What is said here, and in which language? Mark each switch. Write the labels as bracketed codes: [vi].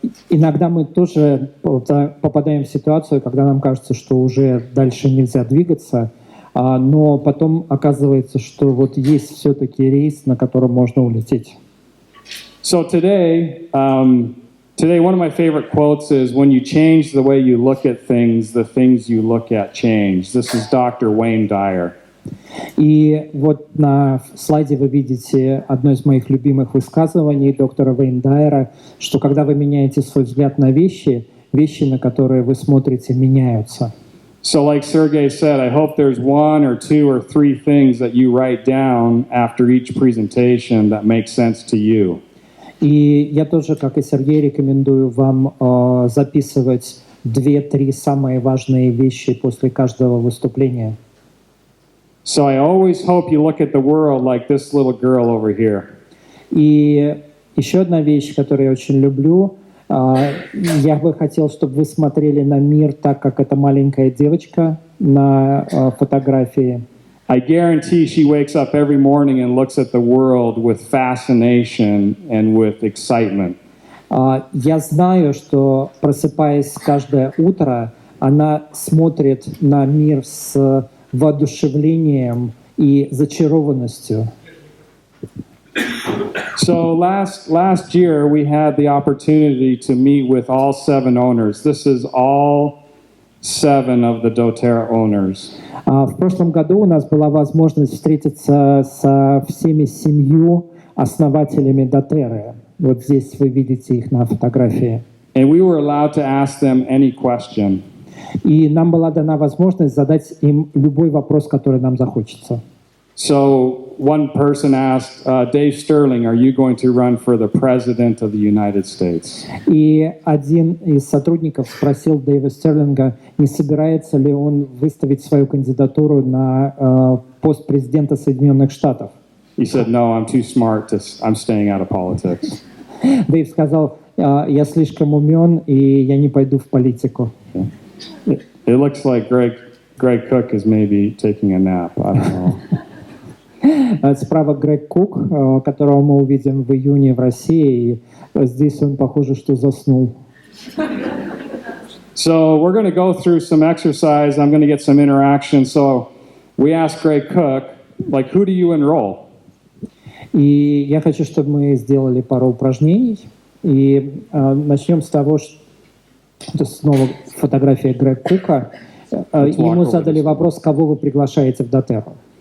[ru] Иногда мы тоже попадаем в ситуацию, когда нам кажется, что уже дальше нельзя двигаться, но потом оказывается, что вот есть все-таки рейс, на котором можно улететь. [en] So today, one of my favorite quotes is, "When you change the way you look at things, the things you look at change." This is Dr. Wayne Dyer. [ru] И вот на слайде вы видите одно из моих любимых высказываний доктора Вейн Дайера, что когда вы меняете свой взгляд на вещи, на которые вы смотрите, меняются. [en] So like Sergey said, I hope there's 1 or 2 or 3 things that you write down after each presentation that make sense to you. [ru] И я тоже, как и Сергей, рекомендую вам записывать 2-3 самые важные вещи после каждого выступления. [en] So I always hope you look at the world like this little girl over here. [ru] И еще одна вещь, которую я очень люблю, я бы хотел, чтобы вы смотрели на мир так, как эта маленькая девочка на фотографии. [en] I guarantee she wakes up every morning and looks at the world with fascination and with excitement. [ru] Я знаю, что, просыпаясь каждое утро, она смотрит на мир с воодушевлением и зачарованностью. [en] So last year we had the opportunity to meet with all 7 owners. This is all 7 of the doTERRA owners. [ru] В прошлом году у нас была возможность встретиться со всеми 7 основателями доTERRA. Вот здесь вы видите их на фотографии. [en] And we were allowed to ask them any question. [ru] И нам была дана возможность задать им любой вопрос, который нам захочется. [en] So one person asked, Dave Sterling, are you going to run for the President of the United States? [ru] И один из сотрудников спросил Дэйва Стерлинга, не собирается ли он выставить свою кандидатуру на пост президента Соединенных Штатов. [en] He said, no, I'm too smart. I'm staying out of politics. [ru] Дэйв сказал, я слишком умен, и я не пойду в политику. [en] It looks like Greg Cook is maybe taking a nap. I don't know. [ru] Справа Грег Кук, которого мы увидим в июне в России, и здесь он, похоже, что заснул. [en] So we're going to go through some exercise. I'm going to get some interaction. So we asked Greg Cook, like, who do you enroll? [ru] И я хочу, чтобы мы сделали пару упражнений. И начнем с того, что это снова фотография Грега Кука. Ему задали вопрос, кого вы приглашаете в доTERRA.